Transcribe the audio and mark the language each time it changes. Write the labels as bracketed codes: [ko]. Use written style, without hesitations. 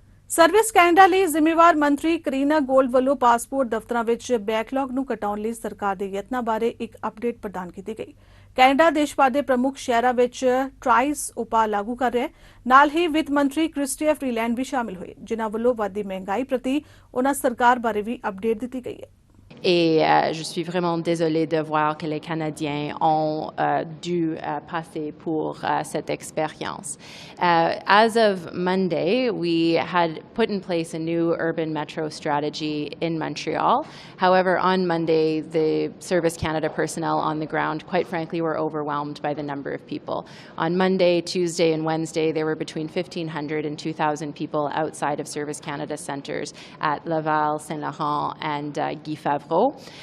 [pa] Service Canada ਲਈ ਜ਼ਿੰਮੇਵਾਰ ਮੰਤਰੀ ਕਰੀਨਾ ਗੋਲਡ ਵੱਲੋਂ ਪਾਸਪੋਰਟ ਦਫ਼ਤਰਾਂ ਵਿੱਚ ਬੈਕਲੌਗ ਨੂੰ ਘਟਾਉਣ ਲਈ ਸਰਕਾਰ ਦੇ ਯਤਨਾਂ ਬਾਰੇ ਇੱਕ ਅਪਡੇਟ ਪ੍ਰਦਾਨ ਕੀਤੀ ਗਈ। ਕੈਨੇਡਾ ਦੇਸ਼ ਭਰ ਦੇ ਪ੍ਰਮੁੱਖ ਸ਼ਹਿਰਾਂ ਵਿੱਚ ਟ੍ਰਾਈਸ ਉਪਾਅ ਲਾਗੂ ਕਰ ਰਿਹਾ ਹੈ। ਨਾਲ ਹੀ ਵਿੱਤ ਮੰਤਰੀ ਕ੍ਰਿਸਟੀਆ ਫਰੀਲੈਂਡ ਵੀ ਸ਼ਾਮਿਲ ਹੋਏ, ਜਿਨ੍ਹਾਂ ਵੱਲੋਂ ਵੱਧਦੀ ਮਹਿੰਗਾਈ ਪ੍ਰਤੀ ਉਹਨਾਂ ਸਰਕਾਰ ਬਾਰੇ ਵੀ ਅਪਡੇਟ ਦਿੱਤੀ ਗਈ ਹੈ। [fr] Et je suis vraiment désolée de voir que les Canadiens ont dû passer pour cette expérience. [en] As of Monday, we had put in place a new urban metro strategy in Montreal. However, on Monday, the Service Canada personnel on the ground, quite frankly, were overwhelmed by the number of people. On Monday, Tuesday, and Wednesday, there were between 1,500 and 2,000 people outside of Service Canada centres at Laval, Saint-Laurent, and Guy Favreau.